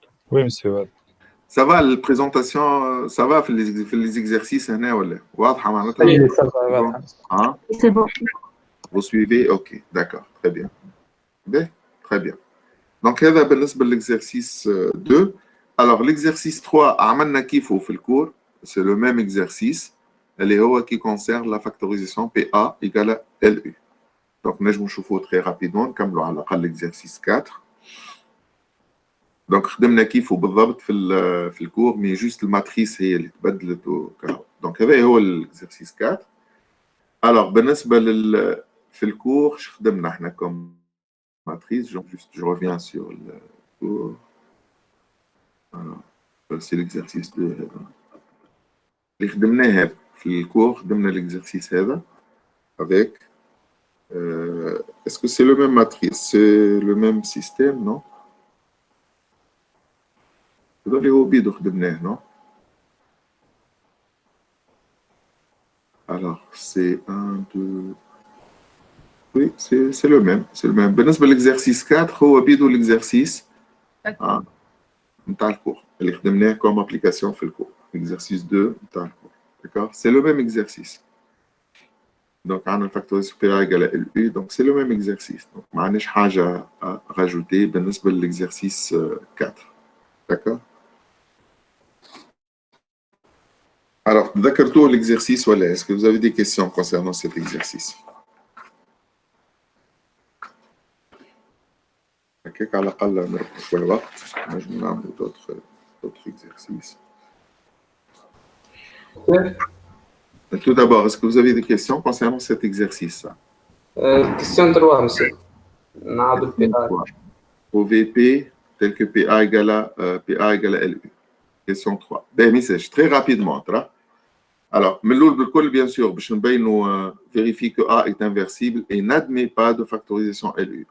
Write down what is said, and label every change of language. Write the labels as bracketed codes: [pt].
[fr] Oui, monsieur. Ça va, la présentation, ça va في les exercices [ar] هنا ولا؟ واضحة معناتها؟ [fr] Oui, ça va. Hein? C'est bon. Vous suivez? Ok, d'accord, très bien. Bien, très bien. [ar] Donc, هذا بالنسبة l'exercice 2. Alors, l'exercice 3, عملنا كيفه في الكور. [fr] C'est le même exercice. [ar] اللي هو [fr] qui concerne la factorisation PA égale à LU. Donc, [ar] نجم نشوفوه [fr] très rapidement. [ar] نكملوا على الأقل l'exercice 4. Donc, خدمنا كيفه بالضبط في الكور. Mais juste الماتريس هي اللي تبدلت وكذا. Donc, هذا هو l'exercice 4. Alors, بالنسبة في الكور شو خدمنا احنا كم matrice, [fr] je reviens sur le cours. C'est l'exercice 2. [ar] اللي خدمناه في الكور خدمنا [fr] l'exercice هذا avec est-ce que c'est le même matrice, c'est le même système, non? [ar] هذا اللي هو بيدو خدمناه, non? [fr] Alors c'est 1, 2. Oui, c'est le même. C'est le même. [ar] بالنسبة l'exercice 4 هو بيدو l'exercice نتاع الكور اللي خدمناه [fr] comme application [ar] في الكور. Exercice 2 نتاع الكور. [fr] D'accord? C'est le même exercice. Donc [ar] عندنا الفاكتوريزاسيون بي [fr] égale à LU. Donc c'est le même exercice. Donc [ar] ما عندناش حاجة [fr] à rajouter بالنسبة l'exercice 4. D'accord? Alors, [ar] ذكرتوا [fr] l'exercice ولا est-ce que vous avez des questions concernant cet exercice? [ar] هكاك على الأقل نربحوا شوية وقت نجم نعملوا [fr] d'autres exercices. Tout d'abord, est-ce que vous avez des questions concernant cet exercice? Question 3, monsieur. [ar] نعرض بي اي. [fr] Trouver P tel que PA égale à LU. Question 3. Ben, message, très rapidement. Alors, bien sûr, nous vérifie que A est inversible et n'admet pas de factorisation LU.